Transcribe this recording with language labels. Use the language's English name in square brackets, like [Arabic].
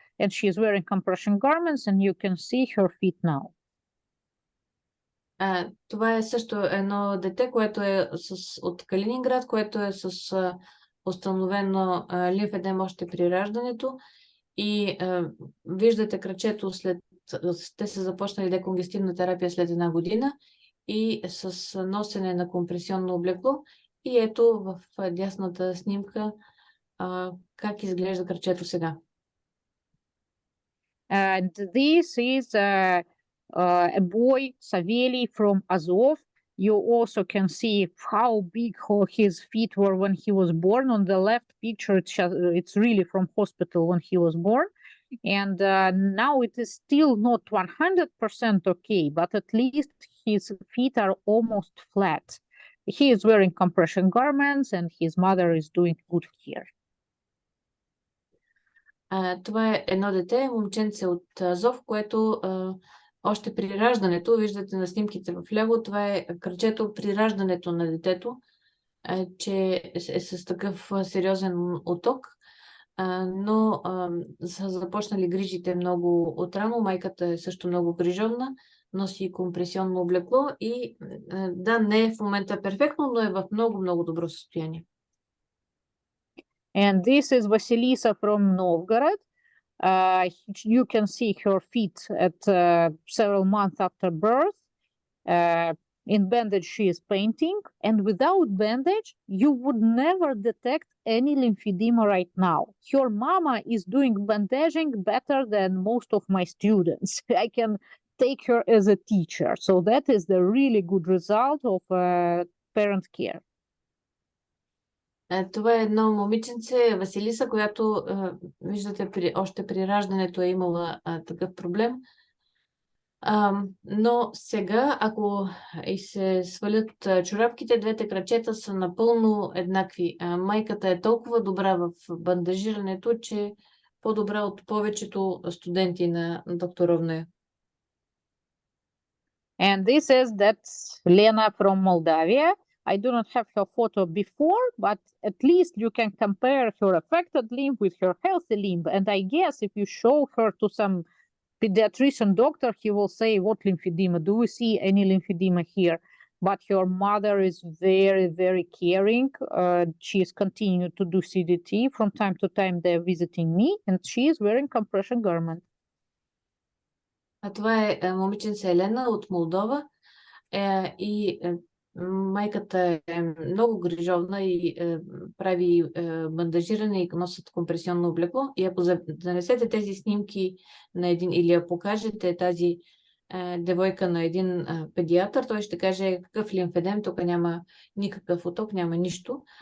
[English] And she's wearing compression garments, and you can see her feet now. [Bulgarian] Това е също едно дете, което е от Калининград, което е с установено лимфедем още при раждането. И виждате крачето те са започнали деконгестивна терапия след 1 година и с носене на компресионно облекло. И ето в дясната снимка как изглежда крачето сега. [English] And this is a boy, Saveli, from Azov. You also can see how big his feet were when he was born. On the left picture, it's really from hospital when he was born. And now it is still not 100% okay, but at least his feet are almost flat. He is wearing compression garments and his mother is doing good care. [Bulgarian] Това е едно дете, момченце от Азов, което още при раждането, виждате на снимките в ляво, това е крачето при раждането на детето, че е с такъв сериозен оток, но са започнали грижите много отрано. Майката е също много грижовна, носи компресионно облекло и да, не е в момента перфектно, но е в много добро състояние. [English] And this is Vasilisa from Novgorod. You can see her feet at several months after birth. In bandage, she is painting. And without bandage, you would never detect any lymphedema right now. Her mama is doing bandaging better than most of my students. I can take her as a teacher. So that is the really good result of parent care. [Bulgarian] Това е едно момиченце, Василиса, която виждате още при раждането е имала такъв проблем. Но сега, ако и се свалят чорапките, двете крачета са напълно еднакви. Майката е толкова добра в бандажирането, че по-добра от повечето студенти на доктор Ровная. [English] And this is that's Lena from Moldavia. I do not have her photo before, but at least you can compare her affected limb with her healthy limb. And I guess if you show her to some pediatrician doctor, he will say, what lymphedema? Do we see any lymphedema here? But your mother is very caring. She is continuing to do CDT. From time to time, they're visiting me, and she is wearing compression garment. [Bulgarian] Това е момиченце Елена от Молдова. И майката е много грижовна и прави бандажиране и носят компресионно облекло. И ако занесете тези снимки на един или я покажете тази девойка на един педиатър, той ще каже какъв лимфедем, тук няма никакъв оток, няма нищо.